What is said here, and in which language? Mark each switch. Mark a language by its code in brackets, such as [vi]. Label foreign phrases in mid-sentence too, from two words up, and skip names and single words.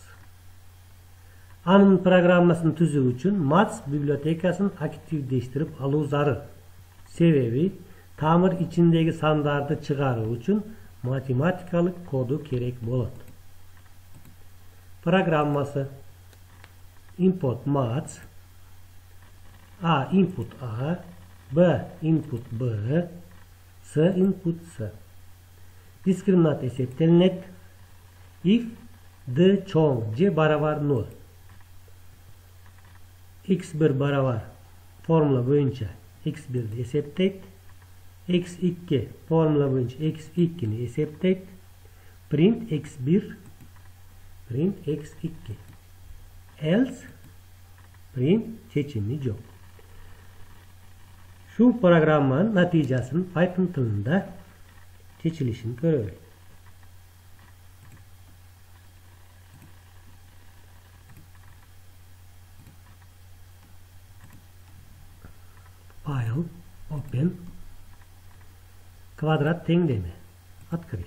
[ky] Анын программасын түзүү үчүн Maths библиотекасын активдештирип алуу зарыл. Себеби тамыр ичиндеги сандарды чыгаруу үчүн математикалык коду керек болот. Программасы: [en] input maths, a input a, b input b, c input c. [ky] Diskriminant эсептелинет if d чоң же барабар 0. x1 барабар формула боюнча x1'di эсептейт. x2 формула боюнча x2'ni эсептейт. [en] Print x1, print x2. Else print [ky] чечими жок. Шу программанын натыйжасын Python тилинде чечилишин көрөлү. [en] File, open, [ky] квадрат теңдеме, открыть.